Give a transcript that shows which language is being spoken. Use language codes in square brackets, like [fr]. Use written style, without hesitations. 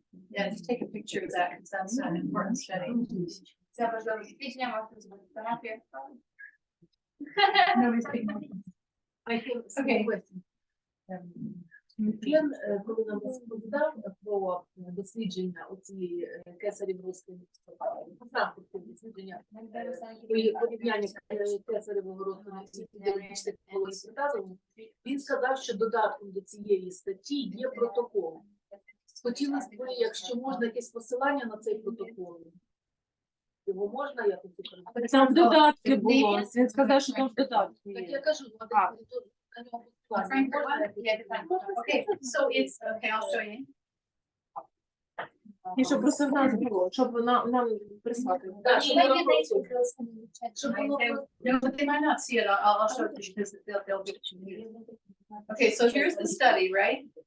[en] Yeah, just take a picture of that because that's an important study. [uk] Це важливе дослідження, можете зробити фотографію. [en] Nobody's taking notes. I have a Okay. small question. [uk] Він, коли нам розповідав про дослідження оці кесарів розтину, дослідження, і порівняння кесаревого розтину і біологічних полосів, він сказав, що додатком до цієї статті є протокол. Хотілося б, якщо можна, якесь посилання на цей протокол. Його можна якось використати? Там в додатки було. Він сказав, що там в додатки Так є. я кажу, на нього [en] Frank, okay, so it's, okay, I'll show you. [uk] І щоб просто в нас було, щоб нам прислати. Так, щоб воно просто- Щоб воно- [en] No, but they might not see it. I'll show it to you because they'll give it to you. Okay, so here's the study, right?